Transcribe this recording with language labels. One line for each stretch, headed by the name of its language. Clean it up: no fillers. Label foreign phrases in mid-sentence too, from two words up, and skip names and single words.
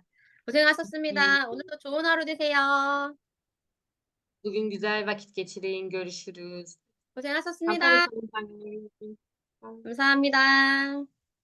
Korean: 고생하셨습니다. 오늘도 좋은 하루 되세요.
Turkish: Bugün güzel vakit geçirin. Görüşürüz.
Korean: 고생하셨습니다. 감사합니다.